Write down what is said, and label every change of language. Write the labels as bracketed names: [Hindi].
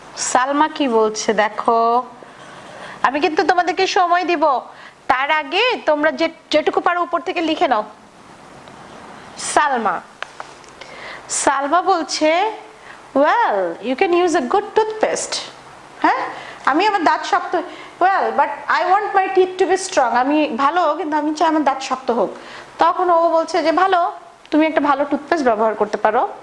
[Bangla] সালমা কি বলছে দেখো, আমি কিন্তু তোমাদেরকে সময় দিব, তার আগে তোমরা যেটুকু পারো উপর থেকে লিখে নাও। সালমা বলছে [English] well, you can use a good toothpaste. [Bangla] হ্যাঁ, আমি আমার দাঁত শক্ত, [English] well, but I want my teeth to be strong. [Bangla] আমি ভালো, কিন্তু আমি চাই আমার দাঁত শক্ত হোক। তখন ও বলছে যে ভালো, তুমি একটা ভালো টুথপেস্ট ব্যবহার করতে পারো।